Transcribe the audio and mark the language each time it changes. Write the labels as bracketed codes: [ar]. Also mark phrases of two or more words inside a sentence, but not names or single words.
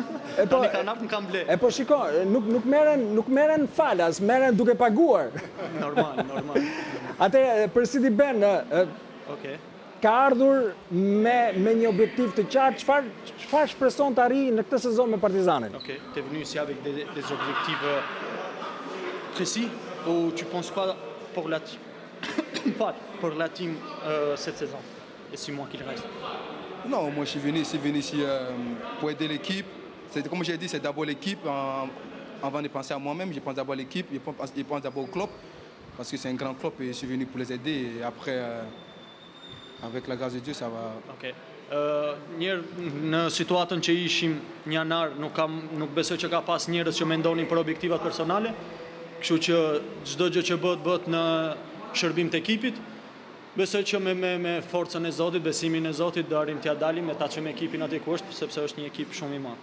[sq] Tani kanë ardhur, më kanë ble. Po shiko, nuk merren falas, merren duke paguar. Normal. Atëherë për Sidiben, ka ardhur me një objektiv të qartë, çfarë shpreson të arrijë në këtë sezon me Partizanin? [fr] T'es venu ici avec des objectifs précis ou tu penses quoi pour la team cette saison et 6 mois qu'il reste? Non, moi je suis venu ici pour aider l'équipe. Comme j'ai dit, c'est d'abord l'équipe. Avant de penser à moi-même, je pense d'abord à l'équipe, je pense d'abord au club, parce que c'est un grand club et je suis venu pour les aider. Et après, avec la grâce de Dieu, ça va. [sq] Njerë në situatën që ishim një janar, nuk besoj që ka pas njerëz që mendonin për objektivat personale, kështu që çdo gjë që bëhet në shërbim të ekipit, besoj që me forcën e Zotit, besimin e Zotit do arrim t'ia dalim me ta çojmë ekipin atje ku është, sepse është një ekip shumë I madh.